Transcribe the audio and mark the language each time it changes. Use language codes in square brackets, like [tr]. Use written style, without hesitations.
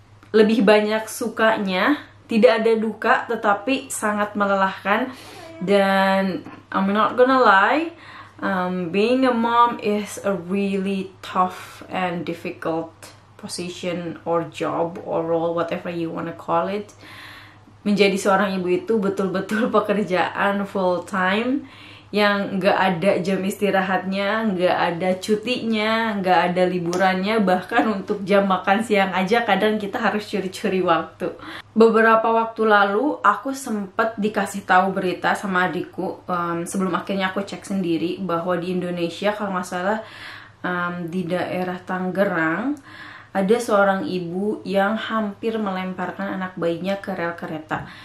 [id] Lebih banyak sukanya, tidak ada duka, tetapi sangat melelahkan. [en] Dan I'm not gonna lie, being a mom is a really tough and difficult position or job or role, whatever you wanna call it. [id] Menjadi seorang ibu itu betul-betul pekerjaan full time yang nggak ada jam istirahatnya, nggak ada cutinya, nggak ada liburannya, bahkan untuk jam makan siang aja kadang kita harus curi-curi waktu. Beberapa waktu lalu aku sempat dikasih tahu berita sama adikku, sebelum akhirnya aku cek sendiri, bahwa di Indonesia kalau nggak salah di daerah Tangerang ada seorang ibu yang hampir melemparkan anak bayinya ke rel kereta.